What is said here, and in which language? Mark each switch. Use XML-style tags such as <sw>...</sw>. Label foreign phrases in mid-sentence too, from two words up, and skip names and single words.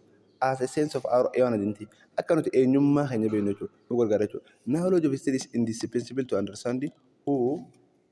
<en>As a sense of our own identity.</en> <om>Akka nuti eenyummaa keenya beeknu jechuudha. Nu gargaara jechuudha.</om> <en>Knowledge of history is indispensable to understanding who</en>